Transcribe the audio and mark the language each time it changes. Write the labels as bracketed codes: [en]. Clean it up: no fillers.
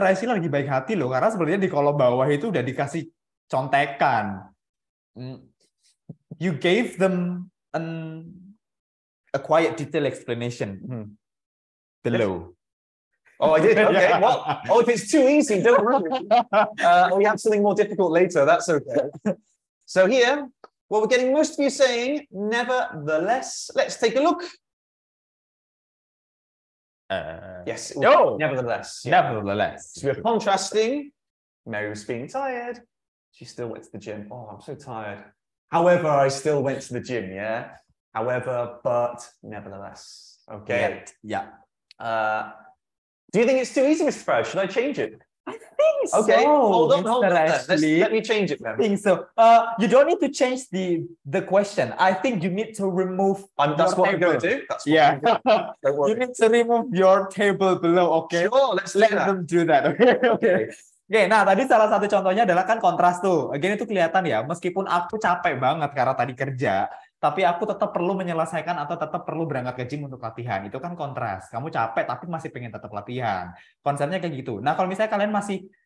[id] Raishi lagi baik hati loh, karena sebenarnya di kolom bawah itu udah dikasih contekan. [en] You gave them a quiet detail explanation below. Oh, I did? Okay. Well, if it's too easy, don't worry. We have something more difficult later. That's okay. So here, well, we're getting most of you saying, nevertheless. Let's take a look. Yes. Nevertheless. Yeah. Nevertheless. So we're contrasting. Mary was being tired. She still went to the gym. Oh, I'm so tired. However, I still went to the gym, yeah? However, but nevertheless. Okay. Yeah. Do you think it's too easy, Mr. Farage? Should I change it? I think so. Okay, hold on. Let me change it then. I think so. You don't need to change the question. I think you need to remove. That's what I'm going to do. That's what I'm going to do. You need to remove your table below. Okay. Sure, let them do that. Okay. [id] Oke, nah tadi salah satu contohnya adalah kan kontras tuh. Again itu kelihatan ya, meskipun aku capek banget karena tadi kerja, tapi aku tetap perlu menyelesaikan atau tetap perlu berangkat ke gym untuk latihan. Itu kan kontras. Kamu capek tapi masih pengen tetap latihan. Konsepnya kayak gitu. Nah, kalau misalnya kalian masih